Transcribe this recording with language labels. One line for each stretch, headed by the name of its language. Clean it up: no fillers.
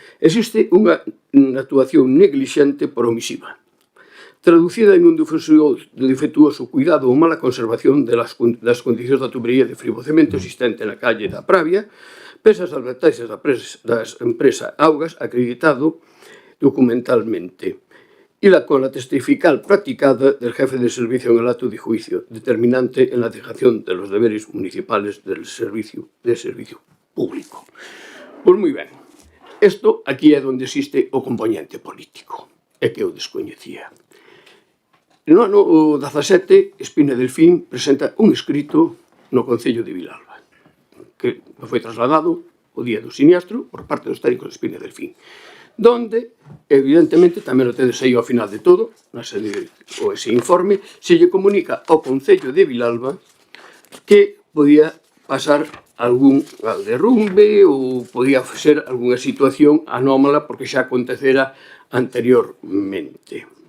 Galician: Existe unha actuación neglixente por omisiva, traducida en un defectuoso cuidado ou mala conservación das condicións da tubería de fibrocemento existente na calle da Pravia, pese ás advertencias da empresa Augas, acreditado documentalmente.
Spanish: y la con la testifical practicada del jefe de servicio en el acto de juicio, determinante en la dejación de los deberes municipales del servicio público.
Galician: Pois moi ben, isto aquí é onde existe o componente político, é que eu descoñecía. No ano 17, Espina Delfín presenta un escrito no Concello de Vilalba, que foi trasladado o día do siniestro por parte dos técnicos de Espina Delfín, donde, evidentemente, tamén o tedes aí ao final de todo, ese informe, se lle comunica ao Concello de Vilalba que podía pasar algún derrumbe ou podía ser algunha situación anómala porque xa acontecera anteriormente.